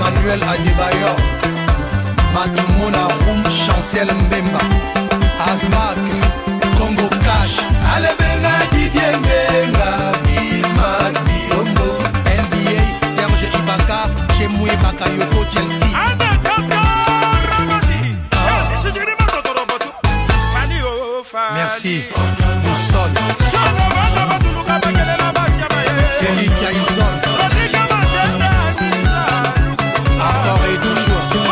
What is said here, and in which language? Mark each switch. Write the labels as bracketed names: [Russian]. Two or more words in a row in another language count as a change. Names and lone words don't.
[French] Emmanuel Adebayor, Matumona Roum, Chancel Mbemba, Azmak, Congo Cash, Alebenga Didier Mbenga, Bismarck Biombo, NBA, Serge Ibaka, Chemoué Bakayoko, Chelsea. Merci, Boussol, Félix Gaïson, encore et toujours.